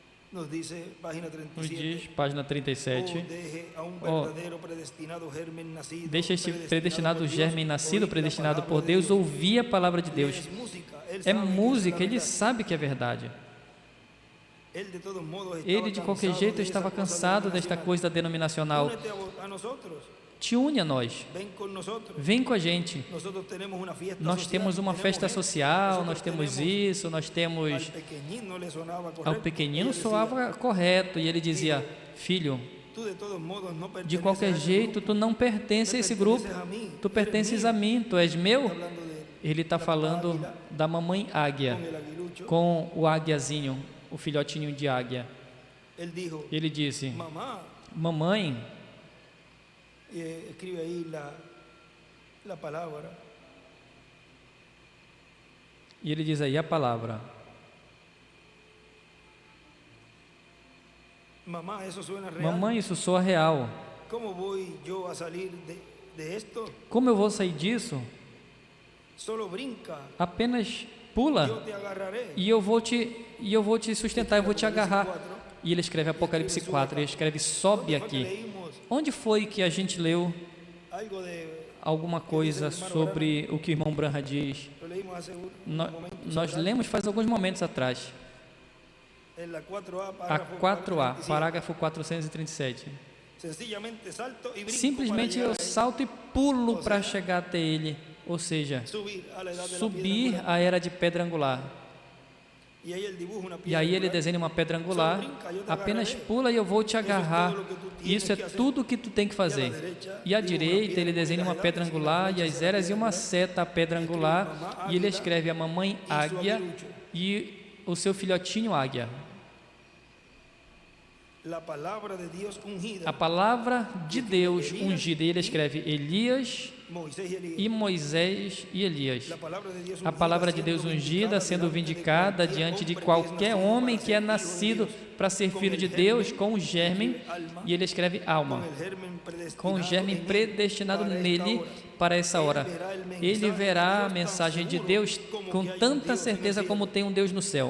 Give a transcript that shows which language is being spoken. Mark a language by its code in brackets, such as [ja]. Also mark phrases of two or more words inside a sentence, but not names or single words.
[pt] nos diz, página Nos 37, diz, página 37, [es] deje a un Oh, verdadero predestinado germen nacido, [pt] deixa este predestinado [es] por Dios, [pt] germe nascido, [es] oír la [pt] predestinado [es] palabra por de [pt] Deus, [es] Dios. [pt] ouvir a palavra de Deus. [es] Es música, él [pt] É [es] sabe que esa es [pt] música, [es] la [pt] ele [es] verdad. [pt] sabe que é verdade. [es] Él, de todos modos, estaba [pt] Ele, de qualquer [es] cansado [pt] jeito, [es] de esa [pt] estava [es] cosa [pt] cansado desta [es] denominacional. [pt] coisa denominacional. [es] Únete a nosotros, [pt] Te une a nós. [es] ven con nosotros. [pt] Vem com a gente. [es] Nosotros tenemos una fiesta [pt] Nós [es] social, [pt] temos uma [es] tenemos [pt] festa [es] gente, [pt] social, [es] nosotros [pt] nós temos [es] tenemos- [pt] isso, nós [es] Al [pt] temos... [es] pequeñino le sonaba [pt] Ao [es] correcto. [pt] pequenino [es] Ella decía, [pt] soava correto e ele dizia: filho, [es] tú de todos modos no [pt] de [es] perteneces [pt] qualquer [es] a ese [pt] jeito, [es] grupo, [pt] tu não pertence a esse grupo, [es] perteneces a mí, [pt] tu [es] eres [pt] pertences [es] mío. [pt] a mim, tu és meu. [es] Está hablando de [pt] Ele está falando da mamãe águia, [es] con el aguilucho. [pt] com o águiazinho, o filhotinho de águia. [es] Él dijo, [pt] Ele disse: [es] mamá, [pt] mamãe, [es] escribe ahí la palabra. [pt] e ele diz aí a palavra: [es] Mamá, eso suena real. [pt] mamãe, isso soa real. [es] ¿Cómo voy yo a salir de esto? [pt] Como eu vou sair disso? [es] Solo brinca, [pt] Apenas [es] yo [pt] pula [es] te agarraré. [pt] e eu vou te sustentar, eu vou te agarrar. E ele escreve Apocalipse 4, ele escreve: sobe [es] ¿Dónde fue que [pt] aqui. [es] leímos [pt] Onde foi que a gente leu [es] algo de, [pt] alguma coisa sobre o que o irmão Branham diz? [es] lo leímos hace un [pt] No- [es] momento [pt] Nós [es] atrás, [pt] lemos faz alguns momentos atrás. [es] en la 4A, [pt] A parágrafo 4A, [es] 437. [pt] parágrafo 437. [es] Sencillamente salto y brinco [pt] Simplesmente [es] para [pt] eu [es] llegar a él. [pt] salto e pulo para chegar até ele. Ou seja, [es] Subir a la edad de la [pt] subir [es] piedra [pt] a era de pedra angular. [es] angular. Y ahí él dibuja una [pt] E [es] piedra [pt] aí ele [es] angular. [pt] desenha uma pedra angular. Só brinca, eu te Apenas agarrarei. pula e eu vou te agarrar. [es] todo [pt] o que tu [es] tienes [pt] Isso é que fazer. tudo o que tu tem que fazer. E à direita ele desenha uma pedra angular e as eras e uma seta a pedra angular. E ele escreve a mamãe águia e o seu filhotinho águia. [es] La palabra de Dios ungida, [pt] A palavra de Deus ungida. E ele escreve Elias [es] Moisés y Elías. [pt] e Moisés e Elias. [es] La palabra de Dios [pt] A palavra de Deus ungida sendo vindicada diante de qualquer homem que é nascido para ser filho de Deus com o germen, e ele escreve alma, com o germen predestinado nele para essa hora. Ele verá a mensagem de Deus com tanta certeza como tem um Deus no céu.